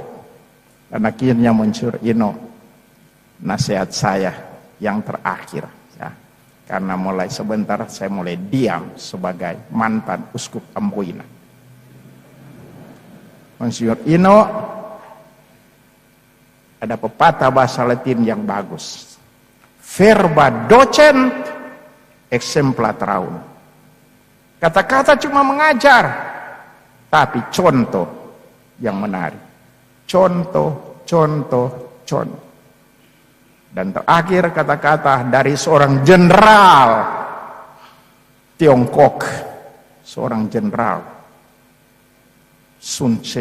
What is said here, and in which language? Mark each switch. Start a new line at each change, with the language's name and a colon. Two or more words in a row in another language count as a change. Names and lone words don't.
Indonesian: Dan akhirnya Monsignor Ino, nasihat saya yang terakhir. Karena mulai sebentar saya mulai diam sebagai mantan uskup Amboina. Monsignor Ino, ada pepatah bahasa Latin yang bagus.
Latin: Verba docent exempla traun.
Indonesian: Kata-kata cuma mengajar, tapi contoh yang menarik. Contoh. Dan terakhir kata-kata dari seorang jenderal Tiongkok, seorang jenderal Sun Tse.